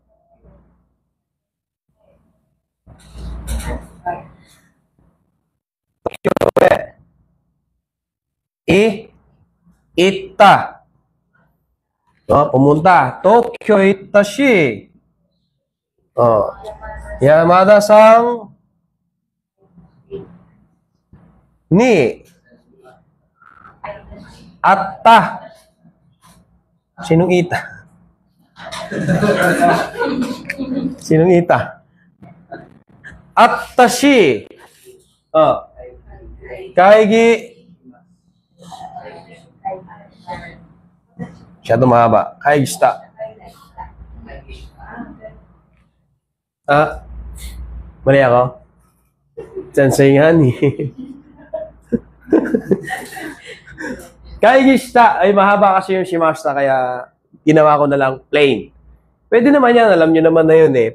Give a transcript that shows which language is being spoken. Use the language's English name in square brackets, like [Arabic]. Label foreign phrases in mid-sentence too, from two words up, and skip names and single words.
[Japanese] Itta. [Filipino] Pumunta. [Japanese] 東京行ったし. 山田さんに会った. [Filipino] Sinong ita? Sinong ita? [Japanese] 会ったし。会議. [Filipino] Masyado mahaba. [Japanese] 会議した. [Filipino] Ah, mali ako? Sensei nga ni. [Japanese] Kaigishita. [Filipino] Ay, mahaba kasi yung shimashita kaya ginawa ko na lang plain. Pwede naman yan. Alam nyo naman na yun eh.